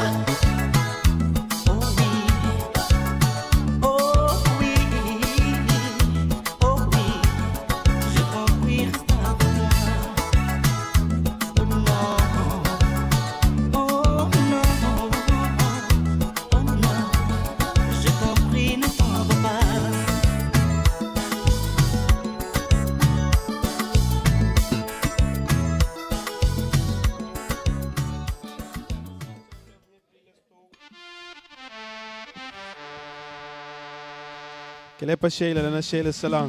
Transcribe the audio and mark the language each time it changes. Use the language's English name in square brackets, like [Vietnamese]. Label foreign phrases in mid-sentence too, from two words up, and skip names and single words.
[French] Oh oui, oh oui, oh oui, je t'en prie reste avec moi. Oh non, oh non, oh non, je t'en prie ne t'en va pas. [Portuguese] Aquele é pra Sheila, lá na Sheila Salão.